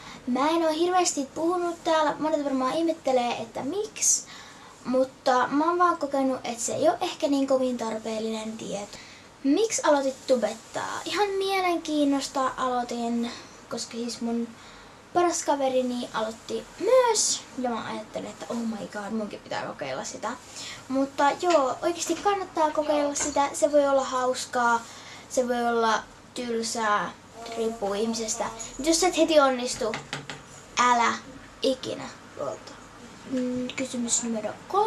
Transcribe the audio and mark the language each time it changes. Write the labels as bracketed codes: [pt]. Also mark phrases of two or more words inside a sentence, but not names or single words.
[fi] Mä en oo hirveästi puhunut täällä. Monet varmaan ihmettelee, että miksi. Mutta mä oon vaan kokenut, että se ei oo ehkä niin kovin tarpeellinen tieto. Miksi aloitit tubettaa? Ihan mielenkiinnosta aloitin, koska siis mun paras kaverini aloitti myös. Ja mä ajattelin, että [en] oh my god, [fi] munkin pitää kokeilla sitä. Mutta joo, oikeasti kannattaa kokeilla sitä. Se voi olla hauskaa, se voi olla tylsää, riippuu ihmisestä. Jos et heti onnistu, älä ikinä luota. Kysymys numero 3.